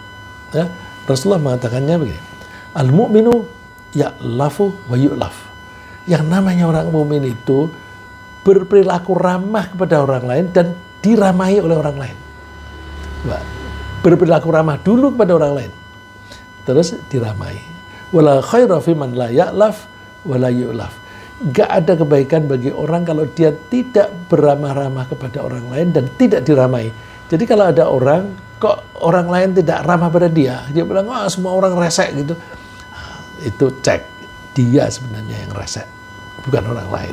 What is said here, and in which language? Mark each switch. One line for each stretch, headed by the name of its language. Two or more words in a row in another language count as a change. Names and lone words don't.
Indonesian: Ya, Rasulullah mengatakannya begini,
Arabic: المؤمن يألف ويؤلف.
Indonesian: Yang namanya orang mukmin itu berperilaku ramah kepada orang lain dan diramahi oleh orang lain. Berperilaku ramah dulu kepada orang lain, terus diramahi.
Arabic: ولا خير فيمن لا يألف ولا يؤلف.
Indonesian: Gak ada kebaikan bagi orang kalau dia tidak beramah-ramah kepada orang lain dan tidak diramahi. Jadi kalau ada orang, kok orang lain tidak ramah pada dia bilang, wah semua orang resek gitu. Itu cek, dia sebenarnya yang resek, bukan orang lain.